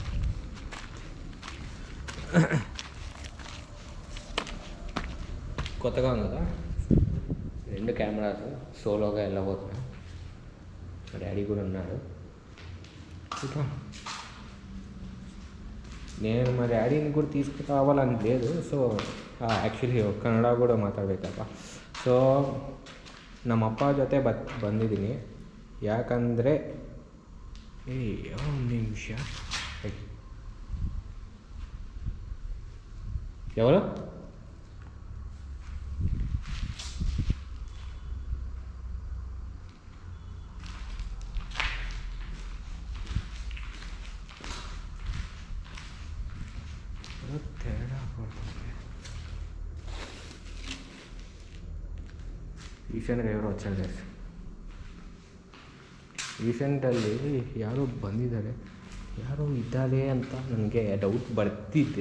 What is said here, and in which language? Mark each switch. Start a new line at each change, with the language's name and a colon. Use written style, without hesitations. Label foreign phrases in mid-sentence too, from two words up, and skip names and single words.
Telugu: కొత్తగా ఉంది కదా, 2 కెమెరాస్, సోలోగా వెళ్ళబోతున్నా. మా డాడీ కూడా ఉన్నాడు. నేను మా డాడీని కూడా తీసుకురావాలని లేదు.
English: so actually
Kannada: ಕನ್ನಡ ಕೂಡ ಮಾತಾಡಬೇಕಪ್ಪ. ಸೊ ನಮ್ಮ ಅಪ್ಪ ಜೊತೆ ಬಂದಿದ್ದೀನಿ. ಯಾಕಂದರೆ ಒಂದು ನಿಮಿಷ,
Telugu: ఎవరు తేడా పడుతుంది. ರೀಸೆಂಟ್ಗೆ ఎవರು వచ్చారు.
Kannada: ರೀಸೆಂಟಲ್ಲಿ ಯಾರೋ ಬಂದಿದ್ದಾರೆ, ಯಾರೋ ಇದ್ದಾರೆ ಅಂತ ನನಗೆ ಡೌಟ್ ಬರ್ತಿದ್ದೆ.